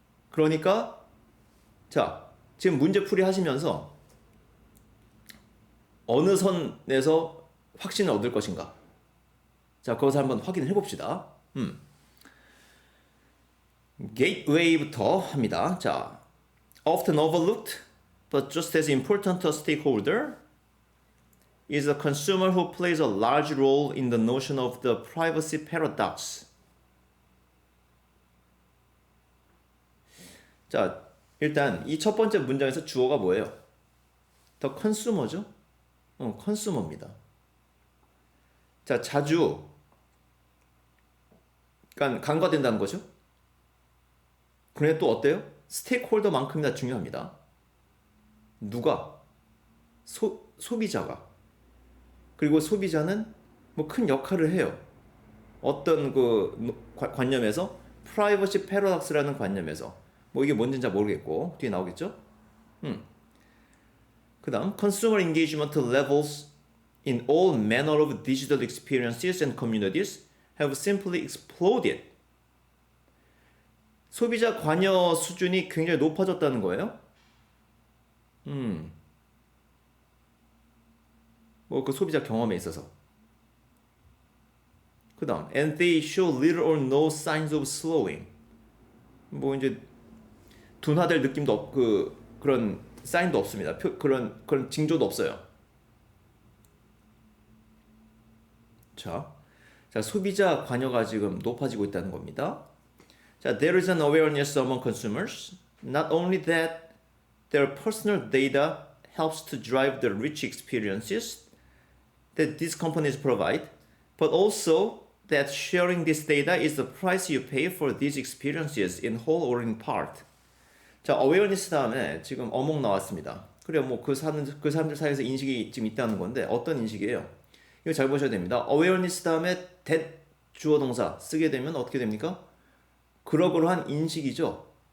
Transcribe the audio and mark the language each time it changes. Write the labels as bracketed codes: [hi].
[ko] 그러니까 자 지금 문제풀이 하시면서 어느 선에서 확신을 얻을 것인가. 자 그것을 한번 확인을 해봅시다. 게이트웨이부터 합니다. [en] 자 often overlooked but just as important a stakeholder is a consumer who plays a large role in the notion of the privacy paradox. [ko] 자, 일단 이 첫 번째 문장에서 주어가 뭐예요? The consumer죠? consumer입니다. 자, 자주 그러니까 간과된다는 거죠. 그런데 또 어때요? 스테이크홀더만큼이나 중요합니다. 누가? 소비자가. 그리고 소비자는 뭐 큰 역할을 해요. 어떤 그 관념에서 프라이버시 패러독스라는 관념에서 뭐 이게 뭔지는 잘 모르겠고 뒤에 나오겠죠? 그 다음 [en] consumer engagement levels in all manner of digital experiences and communities have simply exploded. [ko] 소비자 관여 수준이 굉장히 높아졌다는 거예요. 뭐 그 소비자 경험에 있어서. 그 다음 [en] and they show little or no signs of slowing. [ko] 뭐 이제 둔화될 느낌도 그런 사인도 없습니다. 그런 징조도 없어요. 자, 소비자 관여가 지금 높아지고 있다는 겁니다. [en] 자, there is an awareness among consumers. Not only that their personal data helps to drive the rich experiences that these companies provide, but also that sharing this data is the price you pay for these experiences in whole or in part. [ko] 자, awareness 다음에 지금 어목 나왔습니다. 그래요, 뭐 그 사람들 사이에서 인식이 지금 있다는 건데 어떤 인식이에요? 이거 잘 보셔야 됩니다. awareness 다음에 that 주어 동사 쓰게 되면 어떻게 됩니까? 그러한 인식이죠.